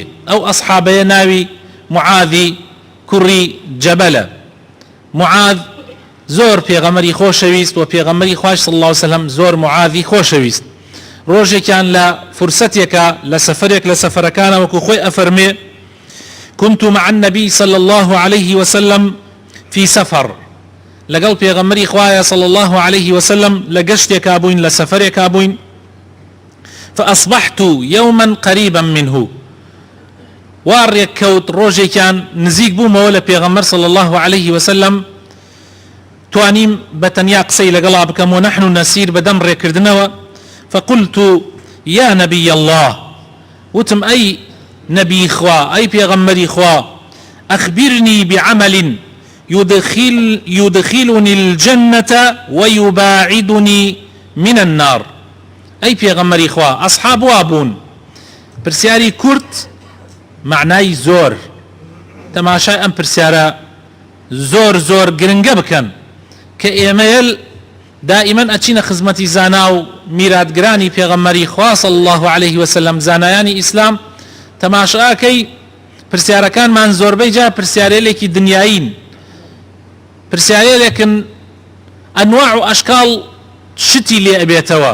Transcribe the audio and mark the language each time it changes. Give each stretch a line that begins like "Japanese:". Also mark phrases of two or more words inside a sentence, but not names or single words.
Central Kurdish: ئەو ئەسحابەیە ناوی معاذی کوڕی جەبەلە. معاذ زۆر پێغەمبەری خۆشەویست و پێغەمبەری خوای
Arabic: صلی الله عليه وسلم
Central Kurdish: زۆر معاذی خۆشەویست. ڕۆژێکیان لە فرسەتێکە لە سەفەرێک لە سەفەرەکانە وەکو خۆی ئەفەرمێ:
Arabic: كنت مع النبي صلى الله عليه وسلم في سفر،
Central Kurdish: لەگەڵ پێغەمبەری خوایە
Arabic: صلى الله عليه وسلم
Central Kurdish: لە گەشتێکا بووین، لە سەفەرێکا بووین.
Arabic: فأصبحت يوما قريبا منه،
Central Kurdish: وارێک کەوت ڕۆژێکیان نزیک بوومەوە لە پێغەمبەر
Arabic: صلى الله عليه وسلم،
Central Kurdish: توانیم بە تەنیا قسەی لەگەڵا بکەم
Arabic: و نحن نسير
Central Kurdish: بەدەم ڕێکردنەوە.
Arabic: فقلت يا نبي الله،
Central Kurdish: وتم أي نبي خوا، أي پیغمبری خوا،
Arabic: أخبرني بعمل يدخلني الجنة ويباعدني من النار.
Central Kurdish: أي پیغمبری خوا، أصحاب وابون پرسیاری کورت معنای زۆر، تەماشای ئەم پرسیارە زۆر گرنگە بکەن کە ئێمە دائما ئەچینە خزمەتی زانا و میراتگرانی پێغەمبەری خوا
Arabic: صلی الله عليه وسلم
Central Kurdish: زانایانی ئیسلام تەماشاکەی پرسیارەکانمان زۆربەی جا پرسیارێکی دنیایین پرسیارێکن ئەنواع و ئەشکاڵ شتی لێ ئەبێتەوە